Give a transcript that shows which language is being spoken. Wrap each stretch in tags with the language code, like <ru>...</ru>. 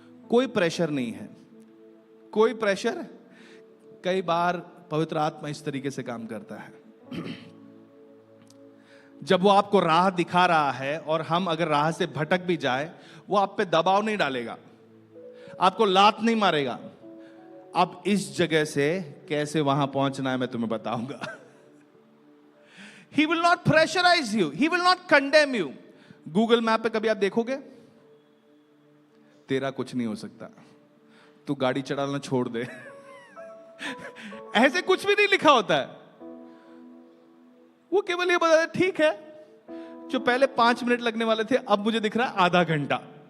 <hi>कोई प्रेशर नहीं है, कोई प्रेशर। कई बार पवित्र आत्मा इस तरीके से काम करता है, जब वो आपको राह दिखा रहा है और हम अगर राह से भटक भी जाए, वो आप पे दबाव नहीं डालेगा, आपको लात नहीं मारेगा। अब इस जगह से कैसे वहां पहुंचना है मैं तुम्हें बताऊंगा।</hi> <en>He will not pressurize you, he will not condemn you.</en> <hi>Google map पे कभी आप देखोगे, तेरा कुछ नहीं हो सकता, तू गाड़ी चलाना छोड़ दे। ऐसे कुछ भी नहीं लिखा होता है। वो केवल ये बता दे, ठीक है, जो पहले 5 मिनट लगने वाले थे अब मुझे दिख रहा है आधा घंटा।</hi>